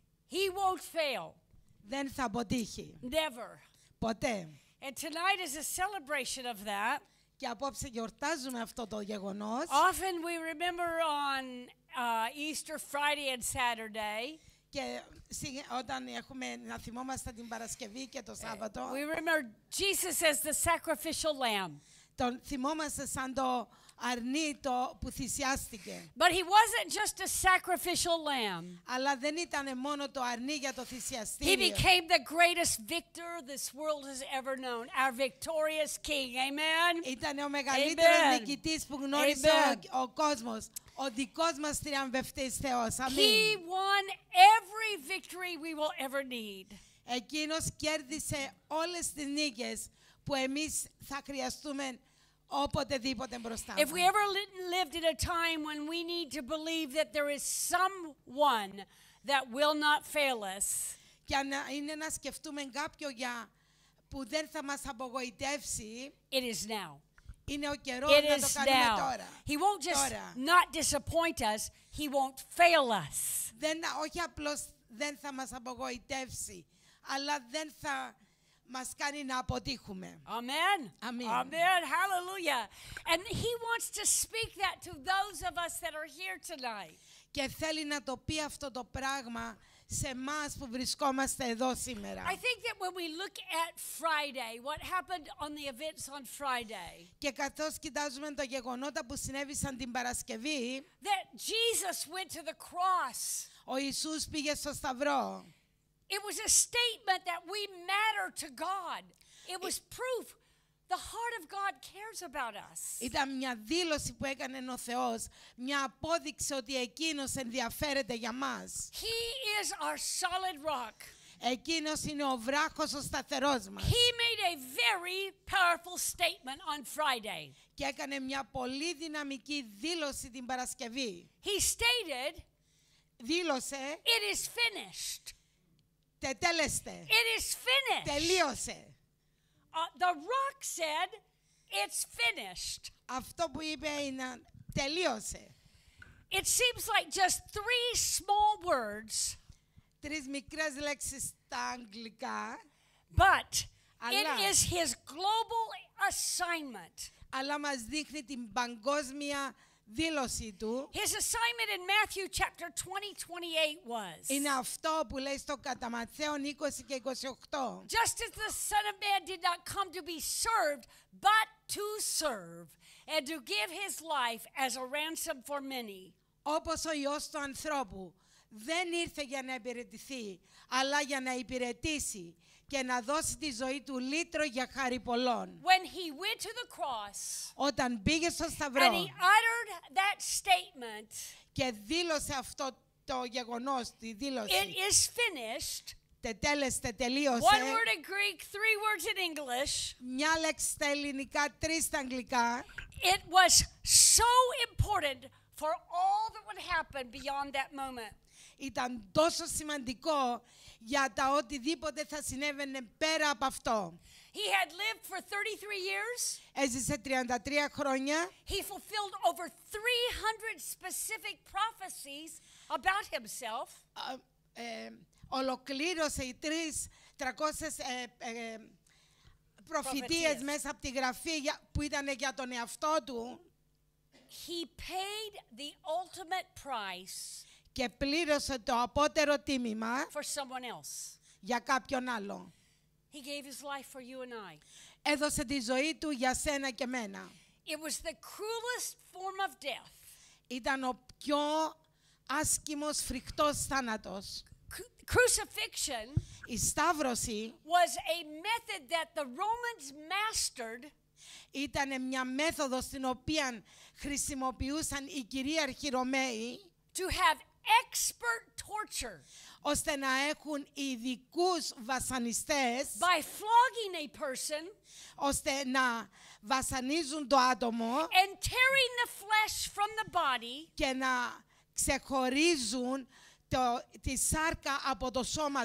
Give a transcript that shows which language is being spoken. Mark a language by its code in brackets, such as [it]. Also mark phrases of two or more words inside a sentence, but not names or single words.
[en] He won't fail. [el] Δεν θα αποτύχει. [en] Never. [el] Ποτέ. [en] And tonight is a celebration of that. [el] Και απόψε γιορτάζουμε αυτό το γεγονός. [en] Often we remember on Easter Friday and Saturday. [el] Και όταν έχουμε να θυμόμαστε την Παρασκευή και το Σάββατο, [en] We remember Jesus as the sacrificial lamb. [el] τον θυμόμαστε σαν το αρνί το που θυσιάστηκε. [en] But he wasn't just a sacrificial lamb. [el] Αλλά δεν ήταν μόνο το αρνί για το [en] He [el] θυσιαστήριο. [en] became the greatest victor this world has ever known, our victorious king. Amen. [el] Ήταν ο μεγαλύτερος [en] Amen. [el] νικητής που γνώρισε [en] Amen. [el] ο κόσμος. Ο δικός μας τριαμβευτής Θεός. [en] He [el] Αμήν. [en] won every victory we will ever need. [el] Εκείνος κέρδισε όλες τις νίκες που εμείς θα χρειαστούμε οποτεδήποτε μπροστά [en] If [el] μας. [en] we ever lived in a time when we need to believe that there is someone that will not fail us, [el] Και αν είναι να σκεφτούμε κάποιον που δεν θα μας απογοητεύσει, [en] it is now. [el] είναι ο καιρός [en] It [el] να το [en] is [el] κάνουμε [en] now. [el] τώρα. [en] He won't just [el] Τώρα. [en] not disappoint us, he won't fail us. [el] Όχι απλώς δεν θα μας απογοητεύσει, αλλά δεν θα μας κάνει να αποτύχουμε. [en] Amen. Amen. Amen. Hallelujah. And he wants to speak that to those of us that are here tonight. [el] Και θέλει να το πει αυτό το πράγμα σε εμάς που βρισκόμαστε εδώ σήμερα. [en] I think that when we look at Friday, what happened on the events on Friday, [el] Και καθώς κοιτάζουμε τα γεγονότα που συνέβησαν την Παρασκευή, [en] that Jesus went to the cross. [el] ο Ιησούς πήγε στο Σταυρό. [en] It was a statement that we matter to God. It was proof the heart of God cares about us. [el] Ήταν μια δήλωση που έκανε ο Θεός, μια απόδειξη ότι εκείνος ενδιαφέρεται για μας. [en] He is our solid rock. [el] Εκείνος είναι ο βράχος ο σταθερός μας. [en] He made a very powerful statement on Friday. [el] Και έκανε μια πολύ δυναμική δήλωση την Παρασκευή. [en] He stated, [el] Δήλωσε, [en] it is finished. [el] τετέλεστε, [en] It is finished. [el] τελείωσε. [en] The rock said, it's finished. [el] Αυτό που είπε είναι τελείωσε. [en] It seems like just 3 small words, [el] 3 μικρές λέξεις στα αγγλικά, [en] but it [el] Αλλά- [en] is his global assignment. [el] αλλά μας δείχνει την παγκόσμια δήλωση του. [en] His assignment in Matthew chapter 20:28 was, [el] Είναι αυτό που λέει στο κατά Ματθαίον 20 και 28. [en] just as the Son of Man did not come to be served, but to serve, and to give his life as a ransom for many. [el] Όπως ο Υιός του ανθρώπου δεν ήρθε για να υπηρετηθεί, αλλά για να υπηρετήσει και να δώσει τη ζωή του λύτρο για χάρη πολλών. [en] When he went to the cross [el] Όταν πήγε στο [en] and he [el] Σταυρό [en] uttered that statement, [el] και δήλωσε αυτό το γεγονός, τη [en] it [el] δήλωση, [en] is finished. [el] τετέλεστε, [en] One [el] τελείωσε, [en] word in Greek, 3 words in English. [el] μια λέξη στα ελληνικά, 3 στα αγγλικά, [en] It was so important for all that would happen beyond that moment. [el] ήταν τόσο σημαντικό για τα οτιδήποτε θα συνέβαινε πέρα από αυτό. [en] He had lived for 33 years. [el] Έζησε 33 χρόνια, [en] He fulfilled over 300 specific prophecies about himself. [el] Ολοκλήρωσε οι 300 προφητείες Προφητείες. μέσα από τη γραφή που ήταν για τον εαυτό του [en] He paid the ultimate price [el] και πλήρωσε το απότερο τίμημα [en] for someone else. [el] για κάποιον άλλο. [en] He gave his life for you and I. [el] Έδωσε τη ζωή του για σένα και μένα. [en] It was the cruelest form of death. [el] Ήταν ο πιο άσκημος, φρικτός θάνατος. [en] Crucifixion [el] Η σταύρωση [en] was a method that the Romans mastered [el] ήταν μια μέθοδος την οποία χρησιμοποιούσαν οι κυρίαρχοι Ρωμαίοι [en] to have expert torture [el] ώστε να έχουν ειδικούς βασανιστές, [en] by flogging a person [el] ώστε να βασανίζουν το άτομο [en] and tearing the flesh from the body [el] και να ξεχωρίζουν τη σάρκα από το σώμα